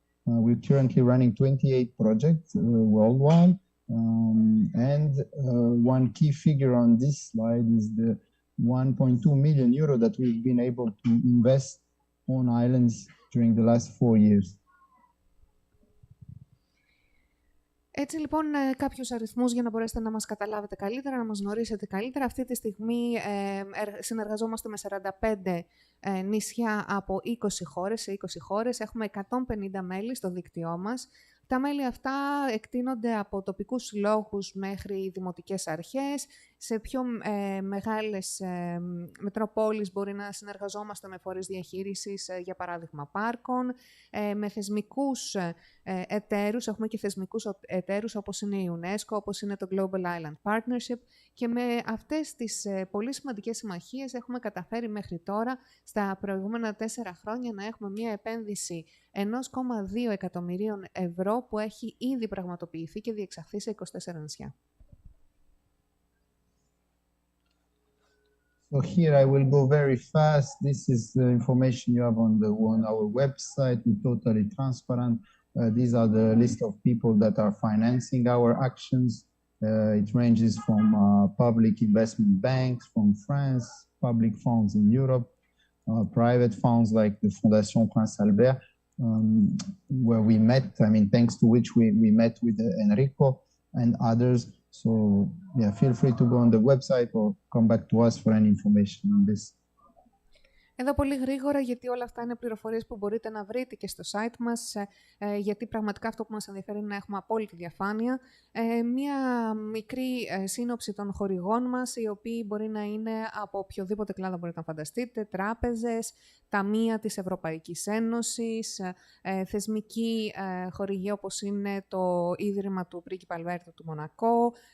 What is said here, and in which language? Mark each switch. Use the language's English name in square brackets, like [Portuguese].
[English] We're currently running 28 projects worldwide. And one key figure on this slide is the 1.2 million euro that we've been able to invest on islands during the last 4 years. [Greek] Έτσι λοιπόν κάποιους αριθμούς για να μπορέσετε να μας καταλάβετε καλύτερα, να μας γνωρίσετε καλύτερα. Αυτή τη στιγμή συνεργαζόμαστε με 45 νησιά από 20 χώρες, σε 20 χώρες. Έχουμε 150 μέλη στο δίκτυό μας. Τα μέλη αυτά εκτείνονται από τοπικούς συλλόγους μέχρι δημοτικές αρχές. Σε πιο μεγάλες μετροπόλεις μπορεί να συνεργαζόμαστε με φορείς διαχείρισης, για παράδειγμα πάρκων, με θεσμικούς εταίρους. Έχουμε και θεσμικούς εταίρους όπως είναι η UNESCO, όπως είναι το Global Island Partnership και με αυτές τις πολύ σημαντικές συμμαχίες έχουμε καταφέρει μέχρι τώρα στα προηγούμενα 4 χρόνια να έχουμε μια επένδυση 1,2 εκατομμυρίων ευρώ που έχει ήδη πραγματοποιηθεί και διεξαχθεί σε 24 νησιά. [English] So here I will go very fast. This is the information you have on our website. We're totally transparent. These are the list of people that are financing our actions. It ranges from public investment banks from France, public funds in Europe, private funds like the Fondation Prince Albert, where we met, I mean, thanks to which we met with Enrico and others. So yeah, feel free to go on the website or come back to us for any information on this. [Greek] Εδώ πολύ γρήγορα, γιατί όλα αυτά είναι πληροφορίες που μπορείτε να βρείτε και στο site μας, γιατί πραγματικά αυτό που μας ενδιαφέρει είναι να έχουμε απόλυτη διαφάνεια. Μία μικρή σύνοψη των χορηγών μας, οι οποίοι μπορεί να είναι από οποιοδήποτε κλάδο μπορείτε να φανταστείτε, τράπεζες, ταμεία της Ευρωπαϊκής Ένωσης, θεσμική χορηγία όπως είναι το Ίδρυμα του Πρίγκιπα Αλβέρτο του Μονακό.